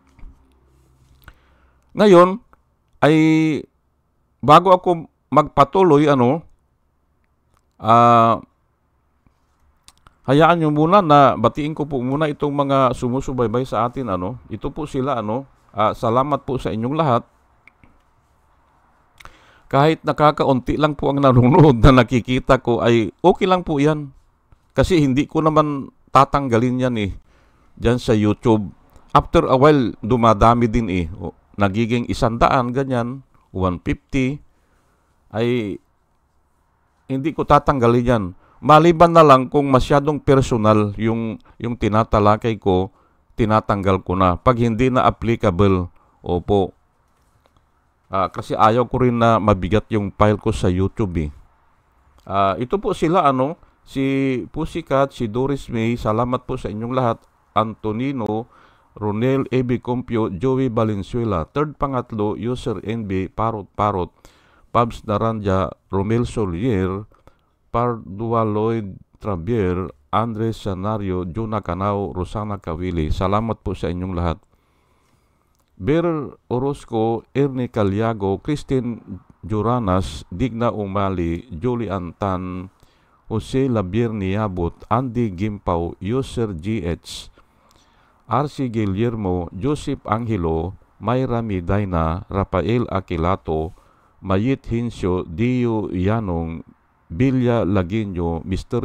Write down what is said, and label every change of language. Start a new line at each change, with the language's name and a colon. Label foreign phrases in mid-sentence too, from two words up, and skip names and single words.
Filipino: Ngayon, ay bago ako magpatuloy, hayaan nyo muna na batiin ko po muna itong mga sumusubaybay sa atin. Ito po sila, salamat po sa inyong lahat. Kahit nakakaunti lang po ang nanonood na nakikita ko, ay okay lang po yan. Kasi hindi ko naman tatanggalin yan eh. Diyan sa YouTube.
English: After a while,
Filipino: dumadami din eh. Nagiging 100, ganyan, 150. Ay hindi ko tatanggalin yan. Maliban na lang kung masyadong personal yung tinatalakay ko, tinatanggal ko na. Pag hindi na applicable, opo. Kasi ayaw ko rin na mabigat yung file ko sa YouTube eh. Ito po sila, si Pussycat, si Doris May, salamat po sa inyong lahat. Antonino, Ronel, A.B. Compio, Joey Valenzuela. Third pangatlo, User NB, Parot, Pabs Naranja, Romel Solier, Pardua Lloyd Travier, Andres Sanario, Juna Canao, Rosana Kawili. Salamat po sa inyong lahat. Ber Orozco, Ernie Caliago, Christine Juranas, Digna Umali, Julie Antan, Jose Labier Niabot, Andy Gimpaw, User GH, RC Guillermo, Joseph Angelo, Mayra Midayna, Rafael Aquilato, Mayit Hinsyo, Dio Yanong, Bilya Laguinyo, Mr.